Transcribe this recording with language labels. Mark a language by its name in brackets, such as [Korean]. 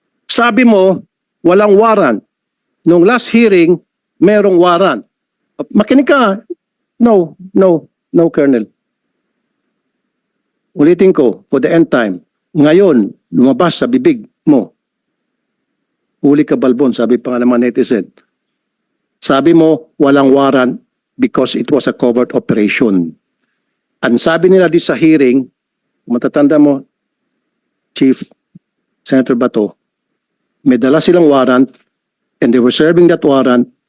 [Filipino] Sabi mo, walang warrant. Nung last hearing, merong warrant. Makinig ka. [English] No, Colonel. [Filipino] Ulitin ko, [English] for the end time. [Filipino] Ngayon, lumabas sa bibig mo. Huli ka, Balbon, sabi pa nga ng mga netizen. Sabi mo, walang warrant [English] because it was a covert operation. [Filipino] Ang sabi nila di sa hearing, matatanda mo, Chief Senator Bato, may dala silang warrant [English] and they were serving that warrant.